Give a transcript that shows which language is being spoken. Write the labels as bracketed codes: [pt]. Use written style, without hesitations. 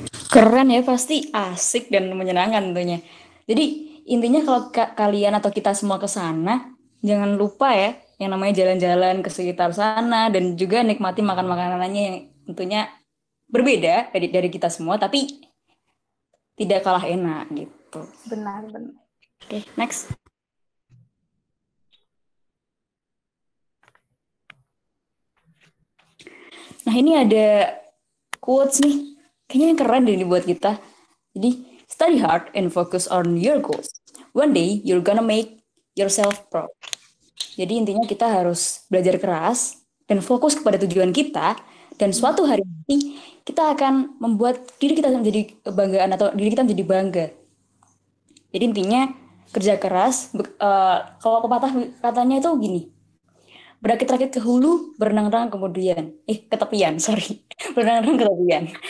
[id] Keren ya, pasti asik dan menyenangkan tentunya. Jadi intinya kalau kalian atau kita semua ke sana, jangan lupa ya yang namanya jalan-jalan ke sekitar sana dan juga nikmati makan makanannya yang tentunya berbeda dari kita semua, tapi tidak kalah enak gitu. Benar. Oke, next. Nah ini ada quotes nih, kayaknya yang keren deh ini buat kita. [en] Jadi, study hard and focus on your goals. One day, you're gonna make yourself proud. [id] Jadi intinya kita harus belajar keras dan fokus kepada tujuan kita, dan suatu hari nanti kita akan membuat diri kita menjadi kebanggaan atau diri kita menjadi bangga. Jadi intinya kerja keras, kalau pepatah katanya itu gini, berakit-rakit ke hulu, berenang-renang kemudian, ke tepian, sorry, berenang-renang ke tepian.